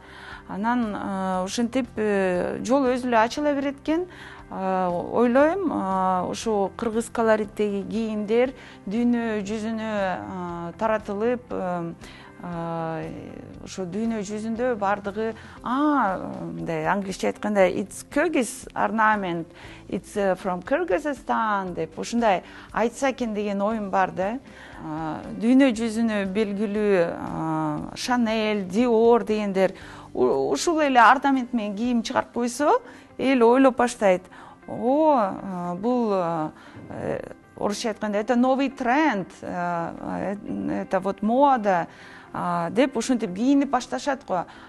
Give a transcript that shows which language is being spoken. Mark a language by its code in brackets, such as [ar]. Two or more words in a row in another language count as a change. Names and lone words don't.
[ky] Анан ушинтип жол өзү эле ачыла берет экен. Ойлойм, ушу кыргыз колориттеги кийимдер дүйнө жүзүнө таратылып, ошо дүйнө жүзүндө бардыгы мындай англисче айтканда [en] it's Kyrgyz ornament, it's from Kyrgyzstan [ky] деп ушундай айтса экен деген оюм бар да. Дүйнө жүзүнө белгилүү Chanel, Dior дегендер ушул эле орнамент менен кийим чыгарып койсо, эл ойлоп баштайт. Бул орусча айтканда [ru] это новый тренд, это вот мода [ky] деп ушинтип кийинип башташат го.